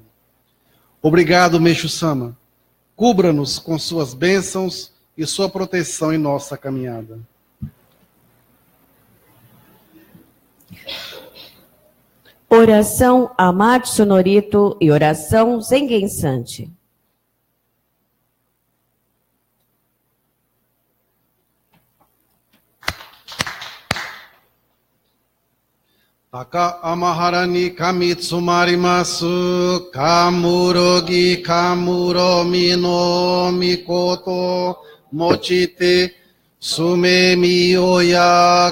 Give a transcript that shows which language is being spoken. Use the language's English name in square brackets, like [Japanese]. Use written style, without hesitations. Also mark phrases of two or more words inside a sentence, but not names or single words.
[Portuguese] Obrigado, Meixo Sama. Cubra-nos com suas bênçãos e sua proteção em nossa caminhada. Oração a Matsu Norito e oração Zengen Santi. [Japanese] 高天原に 神留まり坐す 神漏岐 神漏美の 命 以ちて 皇親